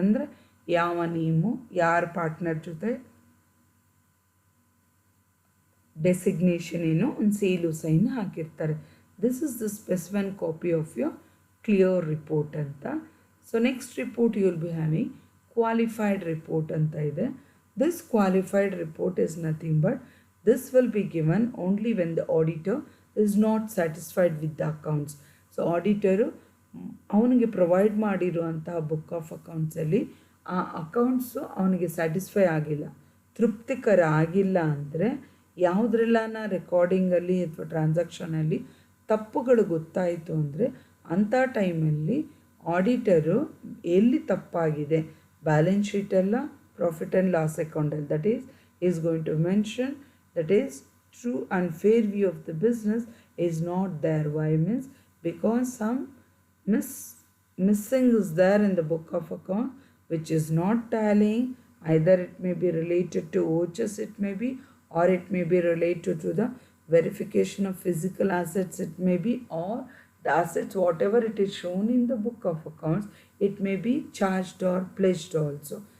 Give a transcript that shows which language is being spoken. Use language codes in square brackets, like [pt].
[kn] ಅಂದರೆ ಯಾವ ನೇಮು, ಯಾರ ಪಾರ್ಟ್ನರ್ ಜೊತೆ ಡೆಸಿಗ್ನೇಷನ್ ಏನು, ಒಂದು ಸೀಲು ಸೈನ್ ಹಾಕಿರ್ತಾರೆ. [en] this is the specimen copy of your clear report [kn] ಅಂತ. [en] so next report you will be having qualified report [kn] ಅಂತ ಇದೆ. [en] This qualified report is nothing but this will be given only when the auditor is not satisfied with the accounts. [kn] So auditor ಅವನಿಗೆ provide ಮಾಡಿರುವಂತಹ book of ಅಕೌಂಟ್ಸಲ್ಲಿ ಆ accounts ಅವನಿಗೆ satisfy ಆಗಿಲ್ಲ, ತೃಪ್ತಿಕರ ಆಗಿಲ್ಲ ಅಂದರೆ ಯಾವುದ್ರೆಲ್ಲನ ರೆಕಾರ್ಡಿಂಗಲ್ಲಿ ಅಥವಾ ಟ್ರಾನ್ಸಾಕ್ಷನಲ್ಲಿ ತಪ್ಪುಗಳು ಗೊತ್ತಾಯಿತು ಅಂದರೆ ಅಂಥ ಟೈಮಲ್ಲಿ ಆಡಿಟರು ಎಲ್ಲಿ ತಪ್ಪಾಗಿದೆ, balance ಶೀಟೆಲ್ಲ [en] profit and loss account, that is going to mention that is true and fair view of the business is not there. Why means because some missing is there in the book of account which is not tallying. Either it may be related to OHS, it may be, or it may be related to the verification of physical assets, it may be, or the assets whatever it is shown in the book of accounts, it may be charged or pledged also.